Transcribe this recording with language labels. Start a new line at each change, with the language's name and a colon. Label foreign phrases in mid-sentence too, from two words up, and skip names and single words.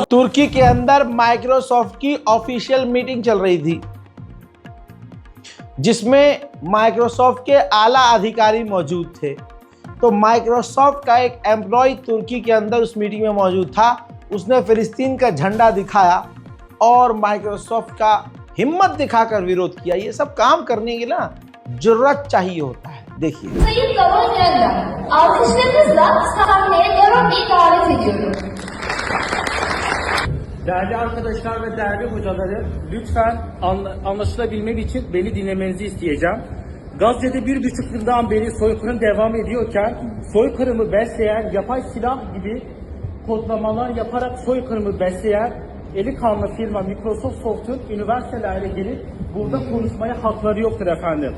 Hindi: तुर्की के अंदर माइक्रोसॉफ्ट की ऑफिशियल मीटिंग चल रही थी, जिसमें माइक्रोसॉफ्ट के आला अधिकारी मौजूद थे। तो माइक्रोसॉफ्ट का एक एम्प्लॉय तुर्की के अंदर उस मीटिंग में मौजूद था। उसने फिलिस्तीन का झंडा दिखाया और माइक्रोसॉफ्ट का हिम्मत दिखाकर विरोध किया। ये सब काम करने के ना जुर्रत चाहिए होता है। देखिए,
Turkish: Sayın Garonyan'da alkışlarınızla sahneye Garon Bey'i davet ediyorum. Değerli arkadaşlar ve değerli hocaları, lütfen anlaşılabilmek için beni dinlemenizi isteyeceğim. Gazze'de 1,5 yıldan beri soykırım devam ediyorken soykırımı besleyen, yapay silah gibi kodlamalar yaparak soykırımı besleyen eli kanlı firma Microsoft'un üniversitelere gelip burada konuşmaya hakları yoktur efendim.